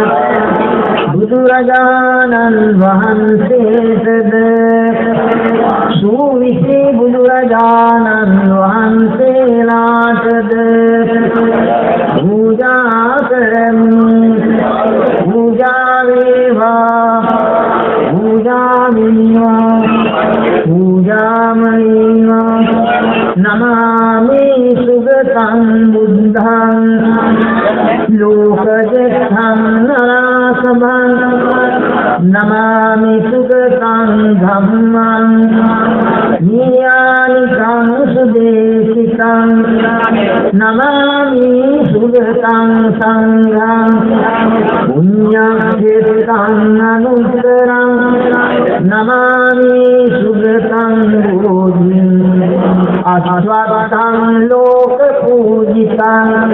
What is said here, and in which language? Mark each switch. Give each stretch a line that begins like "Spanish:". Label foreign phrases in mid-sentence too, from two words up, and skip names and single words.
Sinhala: බුදුරජාණන් වහන්සේටද සූවිසි බුදුරජාණන් වහන්සේලාටද පූජා කරමි පූජා වේවා පූජා වේවා පූජාම වේවා
Pali: නමාමි සුගතං බුද්ධං ලෝකජෙත්තං නරාසභං නමාමි සුගතං ධම්මං නියානිකං සුදේශිතං නමාමි සුගතං සංඝං පුඤ්ඤක්ඛේතං අනුත්තරං නමාමි සුගතං බෝධිං අස්වත්තං ලෝක පූජිතං